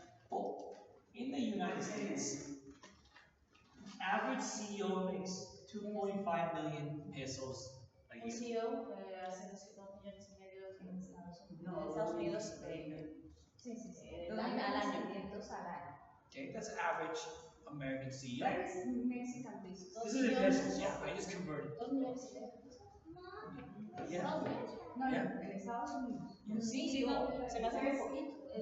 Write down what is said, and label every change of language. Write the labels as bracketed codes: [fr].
[en] Oh, in the United States, average CEO makes 2.5 million pesos a [es] Un [en] year. [es] CEO hace 2 millones y medio en Estados Unidos al año. Al año. [en] Okay, that's average American CEO. That is Mexican business. This is in pesos, yeah, I just converted. [es] 2 millones y medio. [en] Yeah. [es] No, en Estados Unidos. Sí, no, se me hace muy poquito.